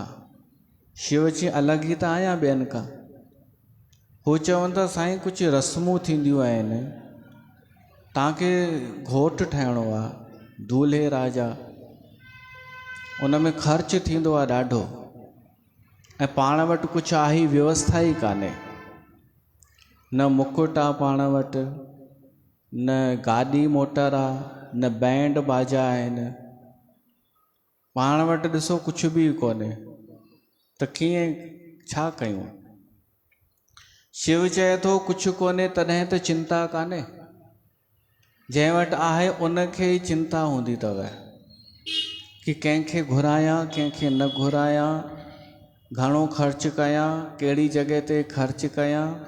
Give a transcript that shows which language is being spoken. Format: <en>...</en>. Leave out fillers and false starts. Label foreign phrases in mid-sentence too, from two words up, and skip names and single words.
<sd>शिव चई अलॻि ई त आहियां ॿियनि खां। हू चवनि था साईं कुझु रस्मूं थींदियूं आहिनि, तव्हांखे घोटु ठहिणो आहे, दूल्हे राजा, उन में ख़र्चु थींदो आहे ॾाढो, ऐं पाण वटि कुझु आहे ई व्यवस्था ई कान्हे। न मुकुट आहे पाण वटि, न गाॾी मोटर आहे, न बैंड बाजा आहिनि, पाण वटि ॾिसो कुझु बि कोन्हे, त कीअं छा कयूं? शिव चए थो कुझु कोन्हे तॾहिं त चिंता कान्हे, जंहिं वटि आहे उनखे ई चिंता हूंदी अथव कि कंहिंखे घुरायां कंहिंखे न घुरायां, घणो ख़र्चु कयां, कहिड़ी जॻह ते ख़र्चु कयां।</sd>